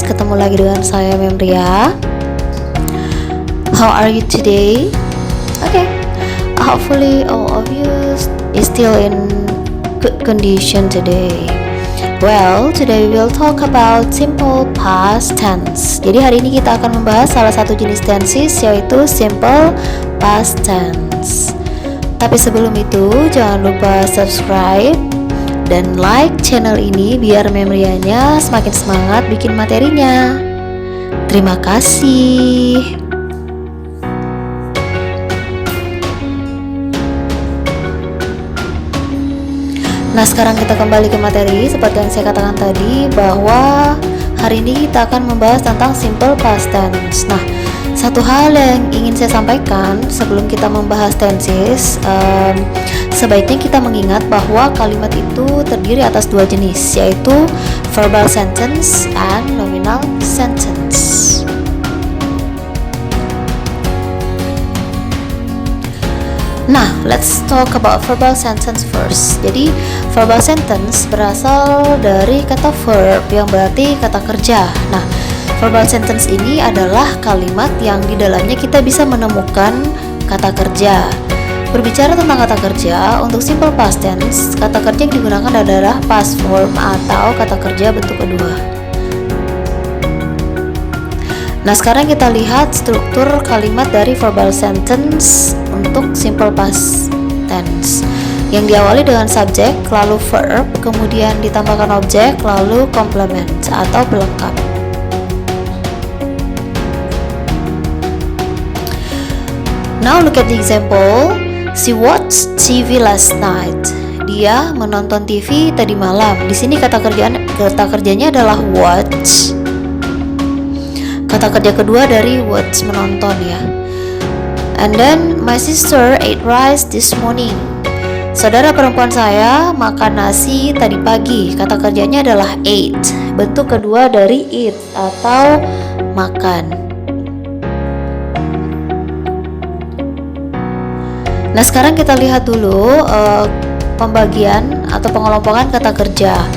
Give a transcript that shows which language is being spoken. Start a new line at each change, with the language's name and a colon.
Indonesian: Ketemu lagi dengan saya Memria.
English: How are you today? Okay, hopefully all of you is still in good condition today. Well, today we will talk about simple past tense.
Indonesian: Jadi hari ini kita akan membahas salah satu jenis tenses, yaitu simple past tense. Tapi sebelum itu, jangan lupa subscribe dan like channel ini biar Memrianya semakin semangat bikin materinya. Terima kasih. Nah, sekarang kita kembali ke materi. Seperti yang saya katakan tadi, bahwa hari ini kita akan membahas tentang simple past tense. Nah, satu hal yang ingin saya sampaikan sebelum kita membahas tenses, sebaiknya kita mengingat bahwa kalimat itu terdiri atas dua jenis, yaitu
English: verbal sentence and nominal sentence. Nah, let's talk about verbal sentence first.
Indonesian: Jadi, verbal sentence berasal dari kata verb yang berarti kata kerja. Nah, verbal sentence ini adalah kalimat yang di dalamnya kita bisa menemukan kata kerja. Berbicara tentang kata kerja, untuk simple past tense, kata kerja yang digunakan adalah past form atau kata kerja bentuk kedua. Nah, sekarang kita lihat struktur kalimat dari verbal sentence untuk simple past tense, yang diawali dengan subjek, lalu verb, kemudian ditambahkan objek, lalu complement atau pelengkap.
English: Now look at the example. She watched TV last night.
Indonesian: Dia menonton TV tadi malam. Di sini kata kerjanya adalah watch. Kata kerja kedua dari watch, menonton ya.
English: And then my sister ate rice this morning.
Indonesian: Saudara perempuan saya makan nasi tadi pagi. Kata kerjanya adalah ate. Bentuk kedua dari eat atau makan. Nah, sekarang kita lihat dulu pembagian atau pengelompokan kata kerja.